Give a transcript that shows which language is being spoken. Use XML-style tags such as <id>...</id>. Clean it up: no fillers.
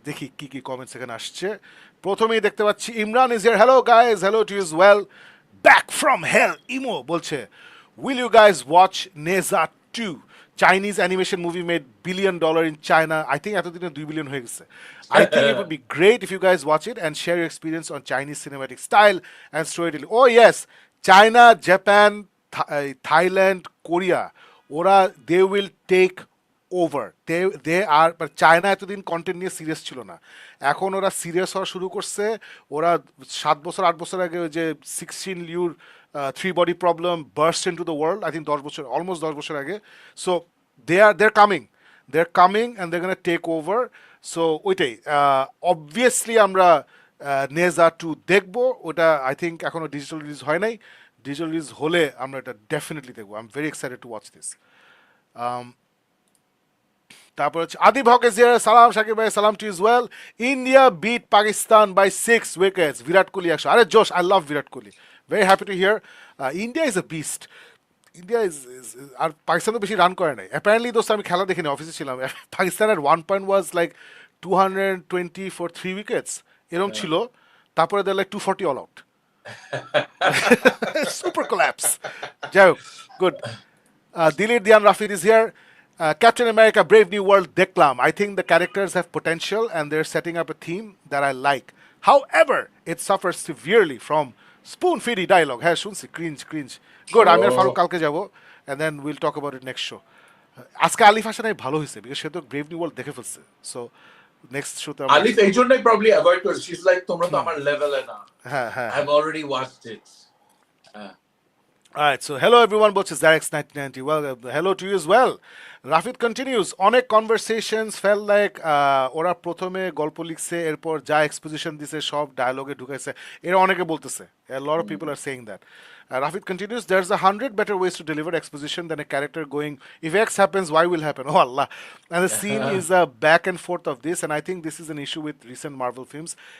<bn>দেখি কি কি কমেন্টস এখানে আসছে। প্রথমেই দেখতে পাচ্ছি</bn> <en>Imran is here, hello guys, hello to is well, back from hell. ইমো বলছে, will you guys watch Nezha 2? Chinese animation movie made $1 billion in China. I think</en> <bn>এতদিনে</bn> <en>2 billion</en> <bn>হয়ে গেছে.</bn> <en>I think it would be great if you guys watch it and share your experience on Chinese cinematic style and storytelling. Oh yes, China, Japan, Thailand, Korea, ওরা they will take over. They are, but</en> <bn>China এতদিন content নিয়ে serious ছিল না, এখন ওরা serious হওয়া শুরু করছে। ওরা 7 বছর 8 বছর আগে ওই যে 16 লিউর 3 body problem</bn> <en>burst into the world, I think</en> <bn>10 বছর, almost 10 বছর আগে।</bn> <en>So they're coming and they're going to take over.</en> <bn>So ওইটাই obviously আমরা নেজা 2 দেখবো। ওটা</bn> <en>I think</en> <bn>এখনো ডিজিটাল রিলিজ হয় নাই, ডিজিটাল রিলিজ হলে আমরা এটা ডেফিনেটলি দেখবো।</bn> <en>I am very excited to watch this.</en> <bn>তারপর হচ্ছে</bn> <en>Adib Haque is here, সালাম শাকিব ভাই, সালাম to is well. India beat Pakistan by 6 wickets, Virat Kohli 100। আরে জোশ, I love Virat Kohli, very happy to hear. India is a beast. India is,</en> <bn>আর পাকিস্তান তো বেশি রান করে নাই অ্যাপারেন্টলি। দোস্ত আমি খেলা দেখিনি, অফিসে ছিলাম।</bn> <en>পাকিস্তানের 1 point was like 220 for 3 wickets</en> <bn>এরকম ছিল।</bn> <en>তারপরে they like 240 all out, super collapse.</en> <bn>যাই হোক, good.</bn> <en>Dilir Diyan Rafid is here, Captain America Brave New World দেখলাম, I think the characters have potential and they're setting up a theme that I like. However, it suffers severely from spoon-feedy dialogue.</en> <bn>হ্যাঁ শুনছি, cringe.</bn> <en>Good,</en> <bn>আমি আর ফারুক কালকে যাব</bn> <en>and then we'll talk about it next show.</en> <bn>আজকে আলিফ হাসান ভালো হয়েছে because সে তো brave new world দেখে ফেলছে। সো নেক্সট শোতে আলিফ এই জন্যই প্রবলি অ্যাভয়েড করে,</bn> <en>she is like</en> <bn>তোমরা তো আমার লেভেলে না। হ্যাঁ</bn> <en>I have already watched it. Alright, so hello everyone, বলছে Zarex 1990. Well, hello to you as well.</en> <bn>Rafid continues, অনেক conversations felt like ওরা প্রথমে গল্প লিখছে, এরপর যা এক্সপোজিশন দিছে সব ডায়লগে ঢুকাইছে, এরা অনেকে বলতেছে।</bn> <en>A lot of people are saying that. Rafid continues, there's 100 better ways to deliver exposition than a character going, if X happens, Y will happen. Oh Allah. And the scene is a back and forth of this, and I think this is an issue with recent Marvel films.</en>